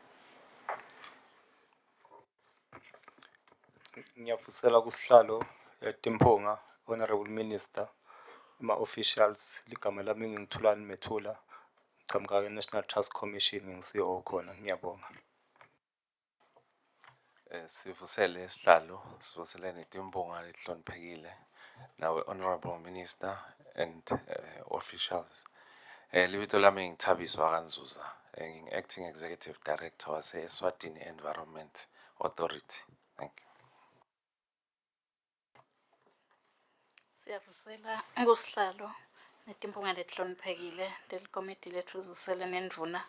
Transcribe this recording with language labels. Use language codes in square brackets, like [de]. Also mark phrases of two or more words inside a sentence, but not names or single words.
[ss] Ngiyavusela kusihlalo etimpunga, [en] Honorable Minister, ama-officials. [ss] Ligama lami ngingithulani Methula, ngichamuka National Trust Commission, ngingu-CEO khona. Ngiyabonga. Sivusele Sihlalo, sivusele netimpunga letihloniphekile. [en] Now, Honorable Minister and officials. [ss] Libito lami ngithabiswa Kanzuza, [en] acting Executive Director wase Eswatini Environment Authority. Thank you. [ss] Siyavusela kusihlalo netimpunga letihloniphekile lelikomiti lethu livusele nendvuna.